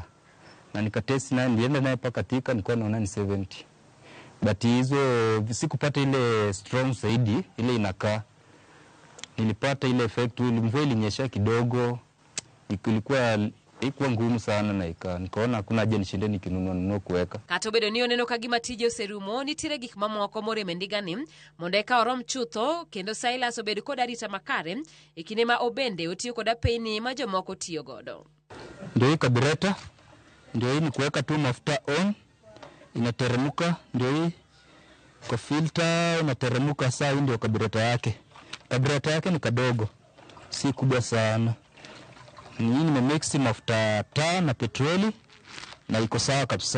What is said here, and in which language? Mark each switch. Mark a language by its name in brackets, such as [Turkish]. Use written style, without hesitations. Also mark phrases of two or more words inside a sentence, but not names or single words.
[Swahili] Na nikatest na nilienda naye mpaka Thika nilikuwa naona ni 70. But hizo sikupata ile strong zaidi, ile inakaa. Nilipata ile effect, mvua ilinyesha kidogo. Ilikuwa ngumu sana na nikaona hakuna haja nishinde nikinunua kuweka. [Luo (Kenya and Tanzania)] Kata obedo ni oneno kagima tije oserumo, nitiere gik mamoko morem ndiga ni mondo eka orom chutho kendo Silas obedo kod arita makare e kinde ma obende otiyo kod apeni ma jomoko tiyo godo. [Swahili] Ndio hii carburetor, ndio hii ni kuweka tu mafuta on inateremka, ndio hii kwa filter inateremka. Saa hii ndio kabureta yake. Kabureta yake ni kadogo, si kubwa sana. Hii nimemix mafuta taa na petroli na iko sawa kabisa.